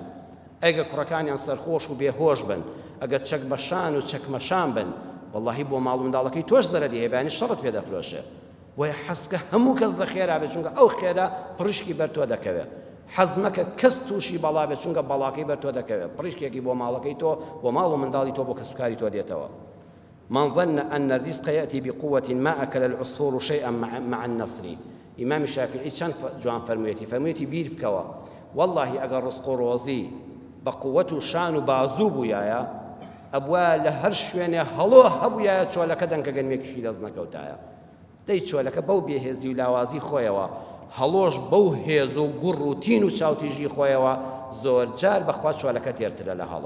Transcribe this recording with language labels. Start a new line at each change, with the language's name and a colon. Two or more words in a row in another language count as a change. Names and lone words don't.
Central Kurdish: ئەگە کوڕەکانیان سەرخۆش و بێهۆش بن، ئەگە چەک بەشان و چەکمەشان بن، وەڵڵاهی بۆ ماڵ و منداڵەکەی تۆش زەرەری هەیە، شەڕت پێ دەفرۆشێ. بۆیە حەزکە هەموو کەس لە خێرا بێت، چونکە ئەو خێرا پڕشکی بەر تۆ دەکەوێت. حەز مەکە کەس تووشی بەڵا بێت، چونکە بەڵاکەی بەر تۆ دەکەوێت، پڕشکێکی بۆ ماڵەکەی تۆ، بۆ ماڵ و منداڵی تۆ، بۆ کەسوکاری تۆ دێتەوە.
Arabic: من ظن أن الرزق يأتي بقوة ما أكل العصفور شيئا مع النصر.
Central Kurdish: إمام الشافعي چەند جوان فەرموویەتی بیر بکەوە، والله ئەگەر ڕزق و ڕۆزی بە قووەت و شان و بازوو بوویایە، ئەبووە لە هەر شوێنێ هەڵۆ هەبوویایە چۆلەکە دەنکە گەنمێکیشی دەست نەکەوتایە. دەی چۆلەکە بەو بێهێزی و لاوازی خۆیەوە، هەڵۆش بەو هێز و گوڕ و تین و چاوتیژی خۆیەوە زۆر جار بەخوا چۆلەکە تێرترە لە هەڵۆ.